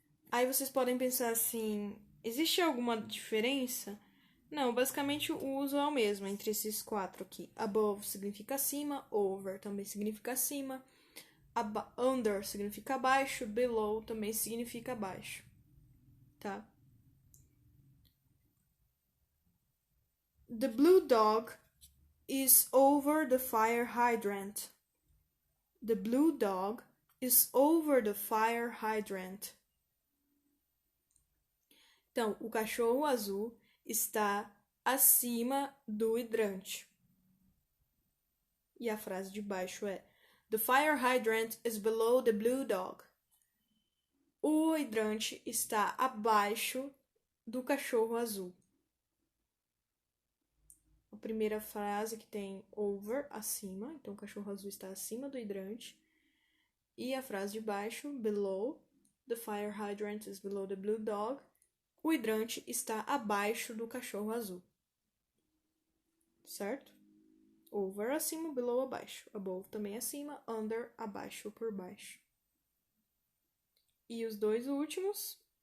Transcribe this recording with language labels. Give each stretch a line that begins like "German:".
Portuguese: Aí vocês podem pensar assim, existe alguma diferença? Não, basicamente o uso é o mesmo entre esses quatro aqui. Above significa acima, over também significa acima, under significa abaixo, below também significa abaixo, tá?
English: The blue dog is over the fire hydrant. The blue dog is over the fire hydrant.
Portuguese: Então, o cachorro azul está acima do hidrante. E a frase de baixo é
English: The fire hydrant is below the blue dog.
Portuguese: O hidrante está abaixo do cachorro azul. A primeira frase que tem over, acima. Então, o cachorro azul está acima do hidrante. E a frase de baixo, below.
English: The fire hydrant is below the blue dog.
Portuguese: O hidrante está abaixo do cachorro azul. Certo? Over, acima, below, abaixo. Above também acima, under, abaixo ou por baixo. E os dois últimos.